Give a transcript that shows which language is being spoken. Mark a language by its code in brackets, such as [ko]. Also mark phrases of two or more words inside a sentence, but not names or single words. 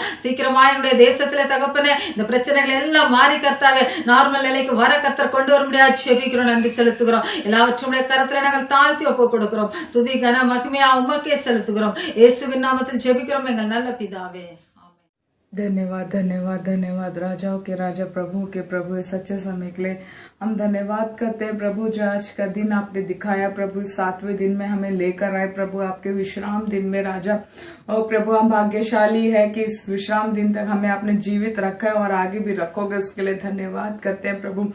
[ta] சீக்கிரமா எங்களுடைய தேசத்திலே தகப்பனே இந்த பிரச்சனைகள் எல்லாம் மாறி கர்த்தாவே நார்மல் நிலைக்கு வர கர்த்தர் கொண்டு வர முடியாது செபிக்கிறோம், நன்றி செலுத்துகிறோம். எல்லாவற்றும் கருத்துல நாங்கள் தாழ்த்தி ஒப்பு கொடுக்கிறோம். துதி கன மகிமையா உமக்கே செலுத்துகிறோம். இயேசுவின் நாமத்தில் செபிக்கிறோம் எங்கள் நல்ல பிதாவே. [hi] धन्यवाद धन्यवाद धन्यवाद राजाओं के राजा प्रभु के प्रभु इस सच्चे समय के लिए हम धन्यवाद करते हैं प्रभु। जो आज का दिन आपने दिखाया प्रभु, 7वें दिन में हमें लेकर आए प्रभु आपके विश्राम दिन में राजा। और प्रभु हम भाग्यशाली है कि इस विश्राम दिन तक हमें आपने जीवित रखा है और आगे भी रखोगे, उसके लिए धन्यवाद करते हैं प्रभु।